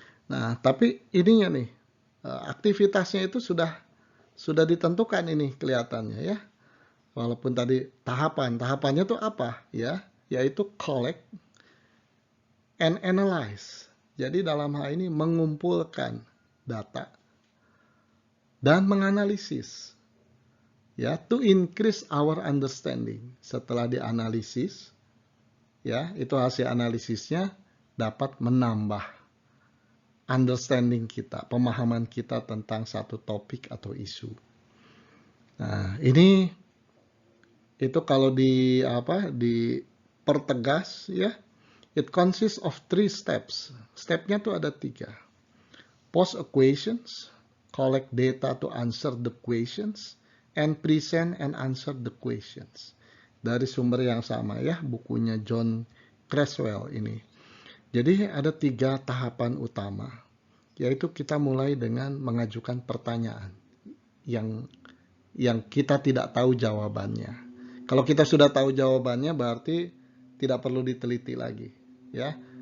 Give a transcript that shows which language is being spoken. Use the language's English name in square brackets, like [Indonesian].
[Indonesian] Nah, tapi ininya nih, aktivitasnya itu sudah ditentukan ini kelihatannya ya. Walaupun tadi tahapannya itu apa ya? Yaitu [English] collect and analyze. [Indonesian] Jadi dalam hal ini mengumpulkan data dan menganalisis. [English] Ya, to increase our understanding. [Indonesian] Setelah dianalisis, ya, itu hasil analisisnya dapat menambah understanding kita, pemahaman kita tentang satu topik atau isu. Nah, ini itu kalau dipertegas ya, [English] it consists of 3 steps. [Indonesian] Stepnya tuh ada 3. [English] Post equations, collect data to answer the questions, and present and answer the questions. [Indonesian] Dari sumber yang sama ya, bukunya John Creswell ini. Jadi ada 3 tahapan utama, yaitu kita mulai dengan mengajukan pertanyaan yang kita tidak tahu jawabannya. Kalau kita sudah tahu jawabannya berarti tidak perlu diteliti lagi ya.